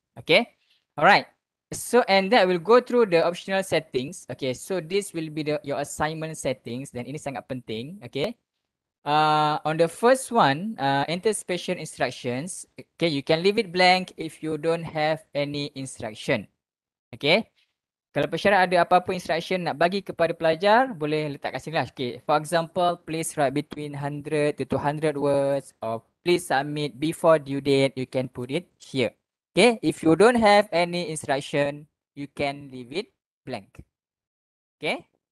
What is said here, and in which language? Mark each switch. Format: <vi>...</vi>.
<en>Okay, all right. So and that will go through the optional settings. Okay, so this will be your assignment settings.</en> <ms>Dan ini sangat penting.</ms> <en>Okay. On the first one, enter special instructions. Okay, you can leave it blank if you don't have any instruction. Okay.</en> <ms>Kalau pesyarat ada apa-apa instruction nak bagi kepada pelajar, boleh letak kat sini lah.</ms> <en>Okay. For example, please write between 100 to 200 words, or please submit before due date, you can put it here. Okay. If you don't have any instruction, you can leave it blank. Okay.</en>